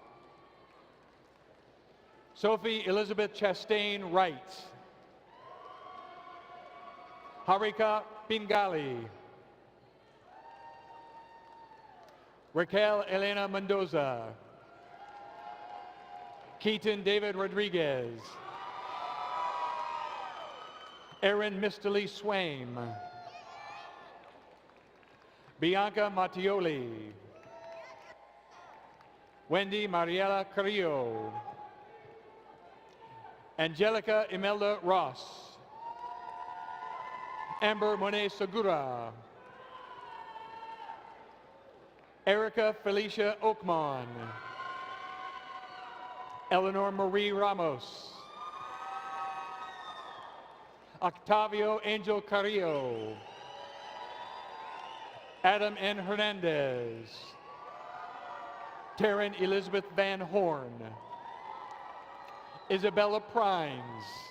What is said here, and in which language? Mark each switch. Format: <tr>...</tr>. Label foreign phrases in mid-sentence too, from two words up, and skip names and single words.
<en>Sophie Elizabeth Chastain Wright, Harika Pingali, Raquel Elena Mendoza, Keaton David Rodriguez, Erin Mistily Swaim, Bianca Mattioli. Wendy Mariela Carrillo. Angelica Imelda Ross. Amber Monet Segura. Erica Felicia Oakmon. Eleanor Marie Ramos. Octavio Angel Carrillo. Adam N. Hernandez. Taryn Elizabeth Van Horn. Isabella Primes.</en>